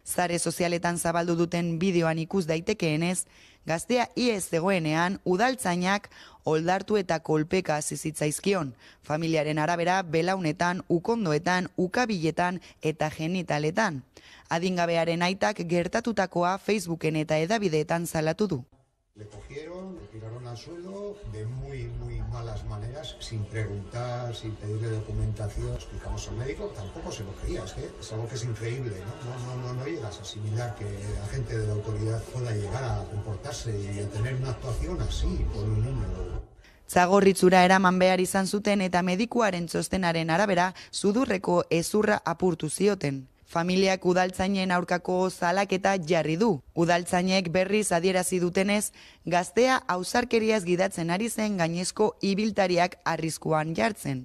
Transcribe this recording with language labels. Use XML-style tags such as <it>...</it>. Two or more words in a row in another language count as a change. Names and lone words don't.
<eu>Sare sozialetan zabaldu duten bideoan ikus daitekeenez, gaztea ihes zegoenean udaltzainak oldartu eta kolpeka hasi zitzaizkion. Familiaren arabera belaunetan, ukondoetan, ukabiletan eta genitaletan. Adingabearen aitak gertatutakoa Facebooken eta hedabideetan salatu du.</eu> <es>Le cogieron, le tiraron al suelo de muy malas maneras, sin preguntar, sin pedirle documentación. Explicamos al médico, tampoco se lo creía, es que es algo que es increíble, ¿no? No llegas a asimilar que la gente de la autoridad pueda llegar a comportarse y a tener una actuación así con un niño.</es> <eu>Zagorritzura eraman behar izan zuten eta medikuaren txostenaren arabera sudurreko hezurra apurtu zioten. Familiak udaltzainen aurkako salaketa jarri du. Udaltzainek berriz adierazi dutenez, gaztea ausarkeriaz gidatzen ari zen gainezko ibiltariak arriskuan jartzen.</eu>